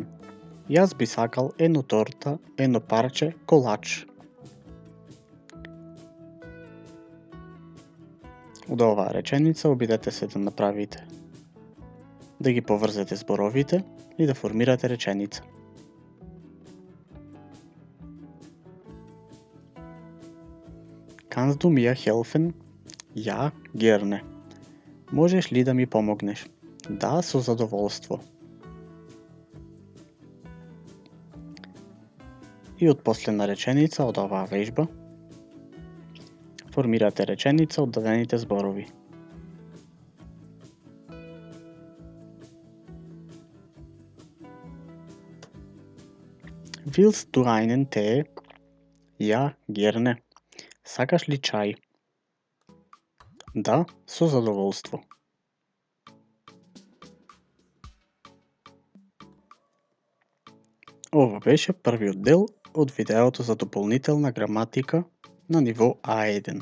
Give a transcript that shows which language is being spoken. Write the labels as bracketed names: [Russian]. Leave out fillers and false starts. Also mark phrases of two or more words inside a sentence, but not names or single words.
[Macedonian] Јас би сакал едно торта, едно парче колач. Од оваа реченица обидете се да направите, да ги поврзете зборовите и да формирате реченица. [German] Kannst du mir helfen? Ja, gerne. [Macedonian] Можеш ли да ми помогнеш? Да, со задоволство. И од последна реченица од оваа вежба формирате реченица од дадените зборови. [German] Willst du einen Tee? Ja, gerne. [Macedonian] Сакаш ли чај? Да, со задоволство. Ова беше првиот дел од видеото за дополнителна граматика на ниво А1.